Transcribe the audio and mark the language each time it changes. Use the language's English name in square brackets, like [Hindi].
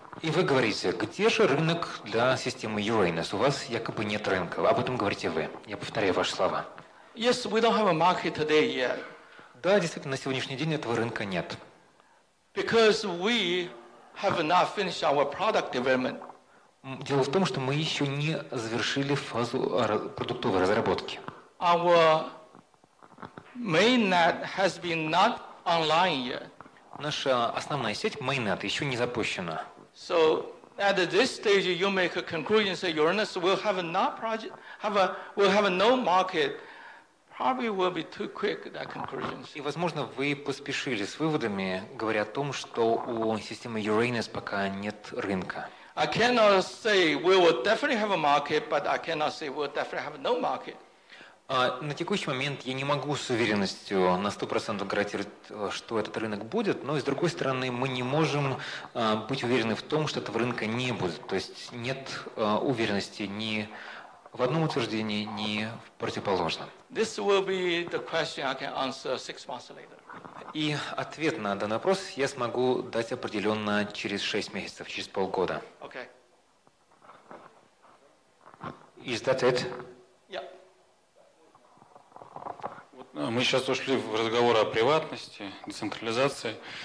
[Russian] И вы говорите, где же рынок для системы Uranus? У вас якобы нет рынка. Об этом говорите вы. Я повторяю ваши слова. [English] Yes, we don't have a market today yet. [Russian] Да, действительно, на сегодняшний день этого рынка нет. [English] Because we have not finished our product development. [Russian] Дело в том, что мы еще не завершили фазу продуктовой разработки. [English] Our mainnet has been not online yet. [Russian] Наша основная сеть, mainnet, еще не запущена. [English] So at this stage, you make a conclusion, say Uranus will have no market. Probably will be too quick, that conclusions. [Russian] И, возможно, вы поспешили с выводами, говоря о том, что у системы Uranus пока нет рынка. [English] I cannot say we will definitely have a market, but I cannot say we'll definitely have no market. [Russian] На текущий момент я не могу с уверенностью на 100% гарантировать, что этот рынок будет, но, с другой стороны, мы не можем быть уверены в том, что этого рынка не будет. То есть нет уверенности ни в одном утверждении, ни в противоположном. [English] This will be the question I can answer 6 months later. [Russian] И ответ на данный вопрос я смогу дать определенно через 6 месяцев, через полгода. [English] Okay. Is that it? Yeah. [Russian] Мы сейчас ушли в разговор о приватности, децентрализации.